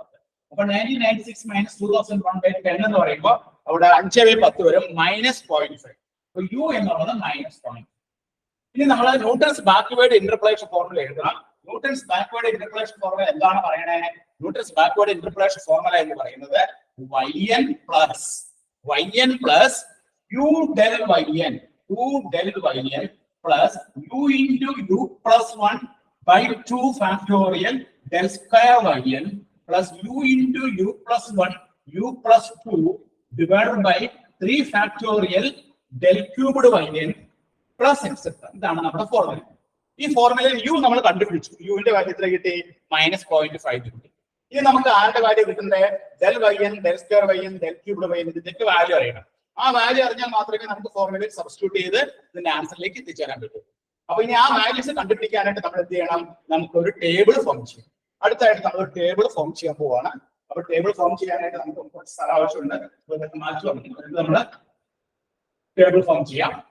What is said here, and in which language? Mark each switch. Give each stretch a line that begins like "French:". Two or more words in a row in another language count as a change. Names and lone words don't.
Malayalam: അപ്പൊ 1996 മൈനസ് 2001 ബൈ 10 എന്ന് പറയുമ്പോൾ അവിടെ 5/10 വരും, -0.5. അപ്പൊ യു എന്നുള്ളത് -0.5. ഇനി നമ്മൾ
English: Newton's backward interpolation formula
Malayalam: എഴുതണം.
English: Newton's backward interpolation formula
Malayalam: എന്താണ് പറയണേ?
English: Newton's backward interpolation formula
Malayalam: എന്ന് പറയുന്നത്
English: yn plus u del yn, plus u into u plus 1 by 2 factorial del square yn plus u into u plus 1 u plus 2 divided by 3 factorial del cubed yn plus etc.
Malayalam: ഇതാണ് നമ്മുടെ ഫോർമുല. ഈ ഫോർമുലയിൽ u നമ്മൾ കണ്ടുപിടിച്ചു. യുവിന്റെ വാല്യൂ എത്ര കിട്ടി? -0.5 കിട്ടി. ഇനി നമുക്ക് ആരുടെ വാല്യൂ കിട്ടുന്നത്?
English: del yn, del square yn, del cubed yn,
Malayalam: ഇതിന്റെ വാല്യൂ അറിയണം. ആ വാല്യൂ അറിഞ്ഞാൽ മാത്രമേ നമുക്ക് ഫോർമുലയിൽ സബ്സ്റ്റിറ്റ്യൂട്ട് ചെയ്ത് ഇതിന്റെ ആൻസറിലേക്ക് എത്തിച്ചേരാൻ പറ്റൂ. അപ്പൊ ഇനി ആ വാല്യൂസ് കണ്ടുപിടിക്കാനായിട്ട് നമ്മൾ എന്ത് ചെയ്യണം? നമുക്കൊരു
English: table form
Malayalam: ചെയ്യും. അടുത്തായിട്ട് നമ്മൾ ഒരു
English: table form
Malayalam: ചെയ്യാൻ പോവാണ്. അപ്പൊ
English: table form
Malayalam: ചെയ്യാനായിട്ട് നമുക്ക് കുറച്ച് സ്ഥലം ആവശ്യമുണ്ട്. നമ്മൾ
English: table form
Malayalam: ചെയ്യാം.